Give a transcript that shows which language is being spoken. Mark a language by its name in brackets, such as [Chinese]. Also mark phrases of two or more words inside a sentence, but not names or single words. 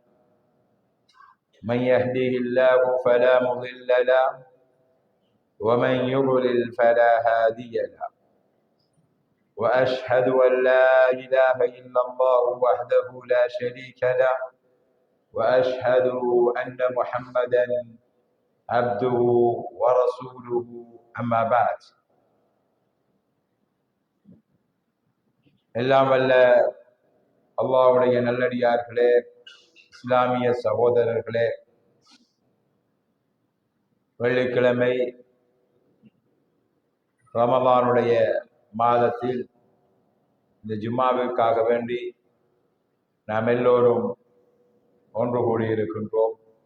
[Arabic] من يهده الله فلا مضل له ومن يضلل فلا هادي له وأشهد أن لا إله إلا الله وحده لا شريك له وأشهد أن محمدا عبده ورسوله أما بعد [Tamil] எல்லாம் வல்ல அல்லாஹ்வுடைய நல்லடியார்களே, இஸ்லாமிய சகோதரர்களே, வெள்ளிக்கிழமை ரமலானுடைய மாதத்தில் இந்த ஜும்மாவிற்காக வேண்டி நாம் எல்லோரும் ஒன்று கூடியிருக்கின்றோம்.